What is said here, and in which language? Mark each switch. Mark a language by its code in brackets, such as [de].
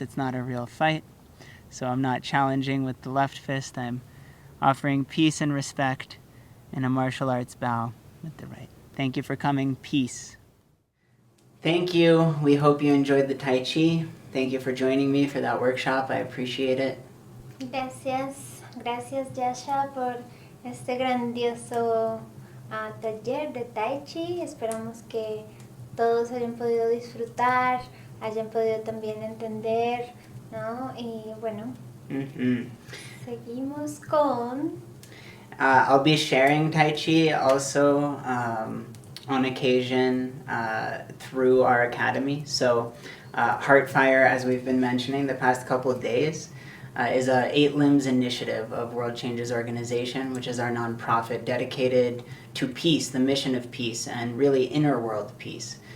[en] It's not a real fight. So I'm not challenging with the left fist. I'm offering peace and respect in a martial arts bow with the right. Thank you for coming. Peace. Thank you. We hope you enjoyed the Tai Chi. Thank you for joining me for that workshop. I appreciate it. [es] Gracias, gracias Yasha por este grandioso taller de Tai Chi. Esperamos que todos hayan podido disfrutar, hayan podido también entender, ¿no? Y bueno, seguimos con... [en] I'll be sharing Tai Chi also on occasion through our academy. So HeartFire, as we've been mentioning the past couple of days, is a 8 Limbs initiative of World Changes Organization, which is our nonprofit dedicated to peace, the mission of peace, and really inner world peace.